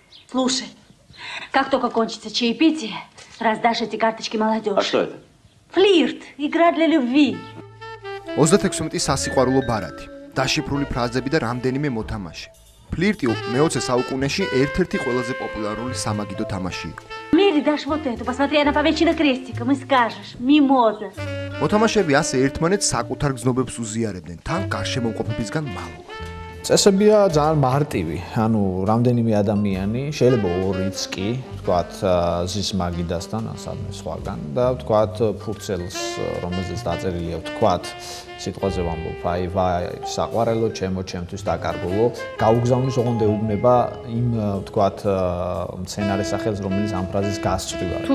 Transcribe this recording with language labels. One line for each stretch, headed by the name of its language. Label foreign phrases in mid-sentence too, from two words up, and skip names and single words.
Russian: Слушай, как только кончится чаепитие, раздашь эти карточки молодежи. А что это? Флирт, игра для любви.
Georgian: 36 სასიყვარულო ბარათი, დაშიფრული ფრაზები და რამდენიმე მოთამაშე. ფლირტი მე-20 საუკუნეში ერთ-ერთი ყველაზე პოპულარული სამაგიდო თამაში იყო.
Russian: Мири, дашь вот эту, посмотри, она помечена крестиком и скажешь «Мимоза».
Georgian: მოთამაშეები ასე ერთმანეთს საკუთარ გზნობებს უზიარებდნენ, თან გარშემოყოფებისგან მალულად. წესებია ძალიან მარტივი, ანუ რამდენიმე ადამიანი, შეიძლება ორიც კი, ვთქვათ, ზის მაგიდასთან, ან სადმე სხვაგან და ვთქვათ, ფურცელს, რომელზეც დაწერილია, ვთქვათ, სიტყვაზე ვამბობ, აი, საყვარელო, ჩემთვის დაკარგულო, გაუგზავნის ოღონდ ეუბნება იმ, ვთქვათ, მცენარე სახელს, რომელიც ამ ფრაზის გასწვრივ არის.